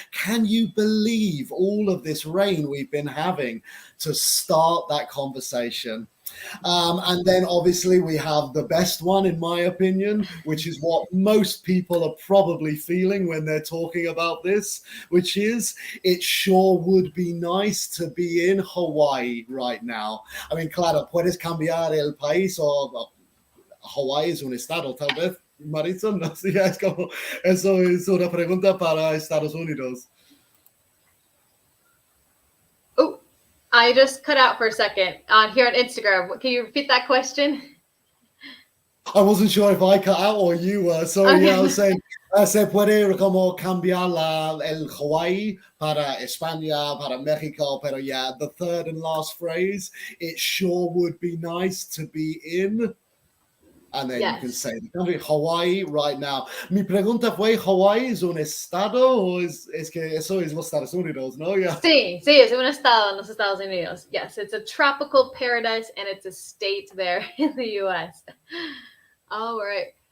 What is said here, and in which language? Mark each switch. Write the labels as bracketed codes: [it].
[en] Can you believe all of this rain we've been having, to start that conversation? And then obviously we have the best one, in my opinion, which is what most people are probably feeling when they're talking about this, which is, it sure would be nice to be in Hawaii right now. I mean, [es] claro, puedes cambiar el país, o Hawaii es un estado, tal vez, Maritza, no sé, es como, eso es una pregunta para Estados Unidos. [en] I just cut out for a second here on Instagram. Can you repeat that question? I wasn't sure if I cut out or you were. Sorry, Okay. yeah, I was saying, [es] se puede como cambiar el Hawaii para España, para Mexico, pero [en] yeah, the third and last phrase, it sure would be nice to be in. And then you can say Hawaii right now. [es] Mi pregunta fue, ¿Hawaii es un estado o es que eso es los Estados Unidos, no? [en] Yeah. [es] Sí, es un estado en los Estados Unidos. [en] Yes, it's a tropical paradise and it's a state there in the U.S. All right.